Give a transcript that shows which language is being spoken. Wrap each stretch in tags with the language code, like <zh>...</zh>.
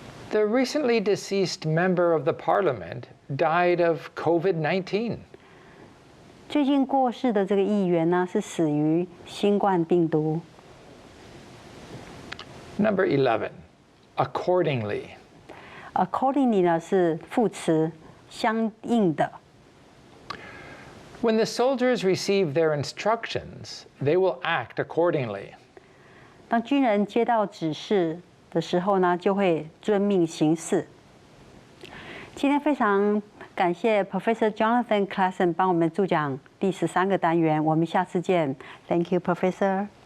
<en>The recently deceased member of the parliament died of COVID-19.</en> <zh>最近过世的这个议员呢，是死于新冠病毒。</zh> <en>Number 11, accordingly.</en> <zh>Accordingly 呢是副词，相应的。</zh> <en>When the soldiers receive their instructions, they will act accordingly.</en> <zh>当军人接到指示的时候呢，就会遵命行事。今天非常感谢 Professor Jonathan Klassen 帮我们助讲第13个单元，我们下次见。</zh> <en>Thank you, Professor.</en>